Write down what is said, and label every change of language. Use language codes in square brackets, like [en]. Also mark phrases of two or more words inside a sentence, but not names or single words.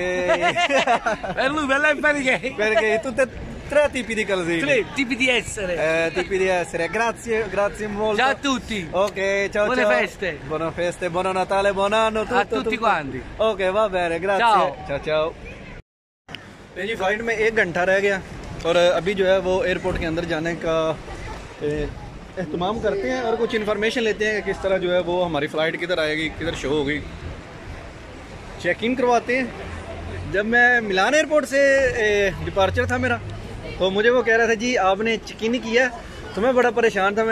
[it] Per lui, per lei e per i gay. Perché tutte e tre tipi di calzini. 3 tipi di essere. Tipi di essere. Grazie molto. Ciao a tutti. Ok, ciao Buone ciao. feste. Buone feste, buon Natale, buon anno tutto, A tutti tutto. quanti. Ok, va bene, grazie. Ciao. ciao ciao। [hi] तो जी फ्लाइट में 1 घंटा रह गया और अभी जो है वो एयरपोर्ट के अंदर जाने का एहतमाम करते हैं और कुछ इन्फॉर्मेशन लेते हैं कि किस तरह जो है वो हमारी फ़्लाइट किधर आएगी, किधर शो होगी। [en] check in [hi] करवाते हैं। जब मैं मिलान एयरपोर्ट से डिपार्चर था मेरा, तो मुझे वो कह रहा था जी आपने [en] check in [hi] किया, तो मैं बड़ा परेशान था।